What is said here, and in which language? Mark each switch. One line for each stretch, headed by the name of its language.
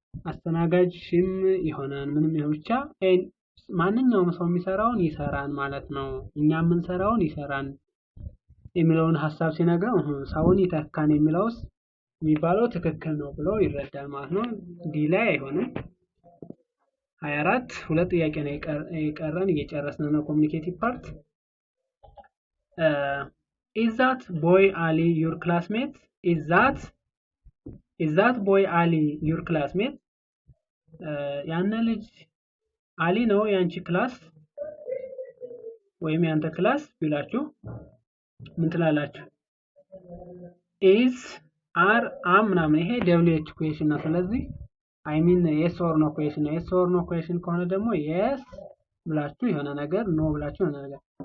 Amharic: አስተናጋጅም ይሆናል ምንም ይሁን ብቻ ማንኛውም ሰው የሚሰራውን ይሰራን ማለት ነው። እኛ የምንሰራውን ይሰራን የሚለውን ሐሳብ ሲነግረው ሰውን ይተካን የሚባለው ትክክል ነው ብሎ ይረዳል ማለት ነው። ዲ ላይ አይሆንም። 24 ሁለት ጥያቄ ነው የቀረን እየጨረስን ነው ኮሙኒኬቲቭ ፓርት።
English: is that boy Ali your classmate? is that boy Ali your classmate?
Amharic: ያነ ልጅ አሊ ነው ያንቺ ክላስ ወይም ያንተ ክላስ ቢላችሁ ምን ትላላችሁ? is are am ምናምን ይሄ WH question ነው። ስለዚህ
English: I mean yes or no question
Amharic: ነው። yes or no question ከሆነ ደግሞ yes ብላችሁ የሆነ ነገር no ብላችሁ የሆነ ነገር